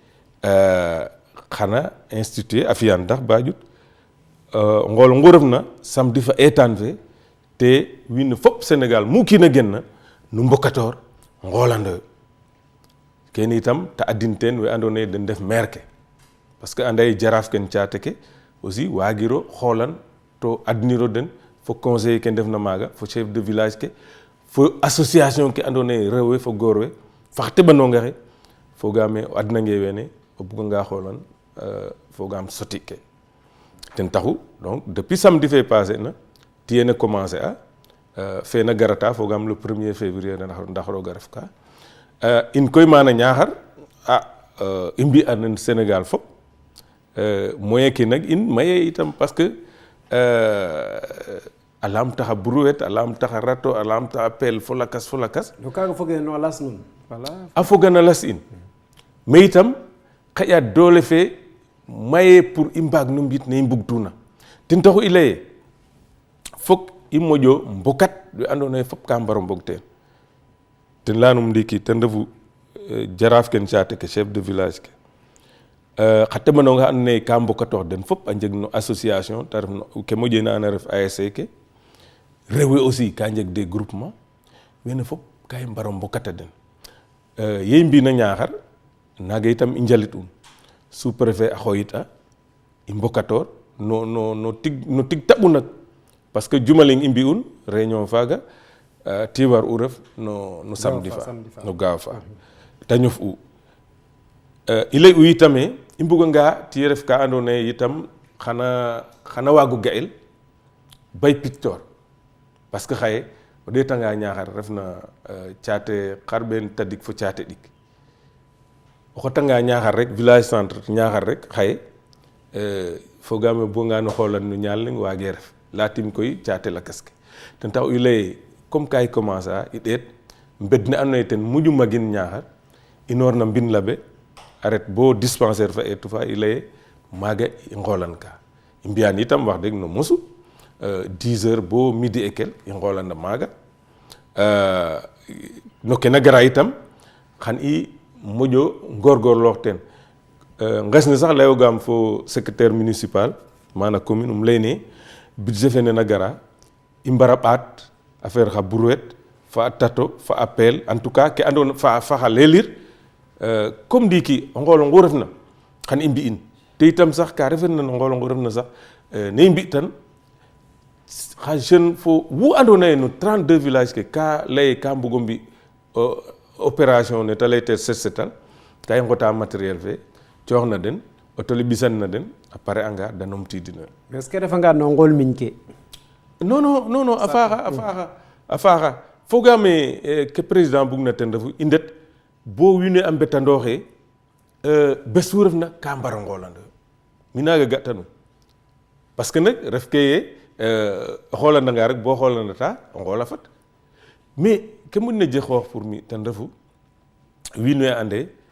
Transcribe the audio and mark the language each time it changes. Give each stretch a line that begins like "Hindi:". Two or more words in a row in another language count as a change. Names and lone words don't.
Serer: xana instituer a fiyan ndax ba ƴut ngool ngu refna samedi fa eetaan fe te wiin we fop Sénégal mu kiin a genna nu mbokatoor ngoolandoyo kene itam te adin teen we andoona yee den ndef maire ke
French: parce que
Serer: anda ye jaraaf ken caate ke aussi waagiro xoolan to adniro den fo conseiller ke ndefna maaga fo
French: chef de village
Serer: ke fo association ke andone rewwe fo gorwe faxte banonga xe fogame adna nge wene o buga nga xolan fogam soti ke ten taxu donc
French: depuis samedi
Serer: fait passé na tiyene commencé a fe na garata fogam
French: le 1er février
Serer: ndax roga ref ka in koy mana Niakhar i mbi anen Sénégal fop moyen ke nag in maye itam
French: parce que
Serer: a lamtaxa brouette a lamtaxa rato a lamtaxa pelle fo lakas no kaga foge no las nun wala a fogana las in mais itam xaƴa doole fe maye pour i mbaag no mbiit ne i mbugtuna ten taxu i leye fok i moƴo mbokat we andoona yee fop ka mbaro mbog teen ten leyanum ndiiki ten refu jaraaf ken caate ke
French: chef de village
Serer: ke xa teɓanonga xa andoona yee ka mbokatoox den fop a njeg no association ta ref no ke moƴena na ref ASC ke rewe aussi ka njeg
French: des groupement
Serer: wene fop ka i mbaro mbokata den ye i mbina Niakhar naaga itam i njalit un
French: sous préfet
Serer: a xooyit a i mbokatoor no tig taɓu nak
French: parce que
Serer: jumaling i mbi'un réunion faaga ti war u ref no samedi fa no gaaw fa ta ñof u i lay u yitame i mbuganga tiye ref ka andoona yee itam xana waago ga'el bay pictor
French: parce que
Serer: xaye o ɗeetanga Niakhar ref na caate xarɓeen tadik fo caate ɗik o xotanga Niakhar rek
French: village centre
Serer: Niakhar rek xaye fogaame bonga no xoolan no ñaal leŋ waage ref latim koy caate lakas ke ten tax i leye comme ka i commencer a i ɗeet mbed ne andoona yee ten moƴu magin Niakhar inoor na mbin labe a ret bo dispensaire fa eetu fa i leye maaga i ngoolan ka i mbiyan itam wax deg no mosu 10 heures bo
French: midi et quel
Serer: i ngoolanda maaga no ke na gara itam xan i moƴo ngorgorloox teen nges ne sax layogaam fo
French: secrétaire municipal
Serer: mana commune leyne budget fe nena gara i mbara ɓaat affaire xa brouette fa a tato fa a pelle
French: en tout cas
Serer: ke andoona fa xa lelir comme ndiiki o ngoolo ngu refna xan i mbi'in te itam sax ka refeerna no ngoolo ngu refna sax ne i mbi tan xa jeune fo wu andoona yee no 32 village ke ka leye ka mbugo mbi opération ne ta laytel set setal ka i ngota matériel fe coox na den auto le ɓisan na den a pare anga da numtidina
French: est ce que
Serer: refanga no ngool miñ ke non a faaxa fogaame ke président bug na ten refu i ndet bo wiin we a mbetandooxe bes fu refna ka mbaro ngoolandoyo mi naaga ga'tanum
French: parce que
Serer: nag ref ke ye o xoolandanga rek bo xoolandata o ngoola fat mais ke moƴna jeg xoox pour mi ten refu wiin we ande